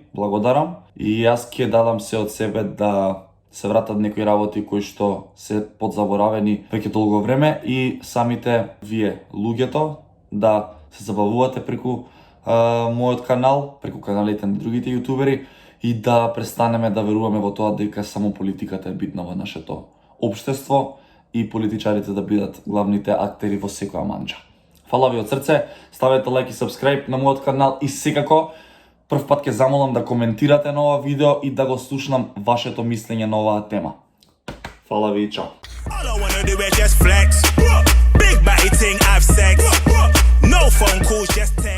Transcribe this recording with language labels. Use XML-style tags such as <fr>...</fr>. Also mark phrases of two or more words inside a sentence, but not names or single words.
<mk>благодарам и јас ќе дадам се од себе да се вратат некои работи кои што се подзаборавени веќе долго време и самите вие, луѓето, да се забавувате преку мојот канал, преку каналите на другите јутубери и да престанеме да веруваме во тоа дека само политиката е битна во нашето општество и политичарите да бидат главните актери во секоја манџа. Фала ви од срце, ставете лайк и subscribe на мојот канал и секако прв пат ќе замолам да коментирате на ова видео и да го слушнам вашето мислење на оваа тема. Фала ви и чао.</mk> <en>All I wanna do is just flex. Big body thing, have sex. No phone calls, just</en>